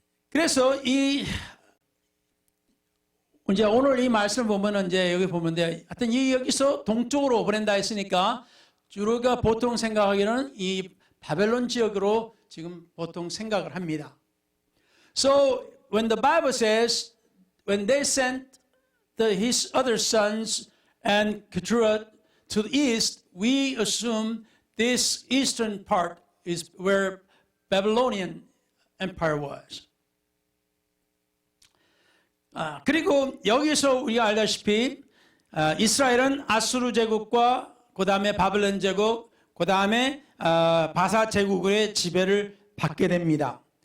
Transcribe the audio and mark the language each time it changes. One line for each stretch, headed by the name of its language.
Korean: 그래서 이제 오늘 이 말씀을 보면은 이제 여기 보면데 하여튼 여기서 동쪽으로 보낸다 했으니까 우리가 보통 생각하기는 이 바벨론 지역으로 지금 보통 생각을 합니다.
English: So when the Bible says when they sent his other sons and Keturah to the east, we assume this eastern part is where Babylonian Empire was.
Korean: 그리고 여기서 우리가 알다시피 이스라엘은 아수르 제국과 그 다음에 바벨론 제국, 그 다음에 바사 제국의 지배를 받게 됩니다.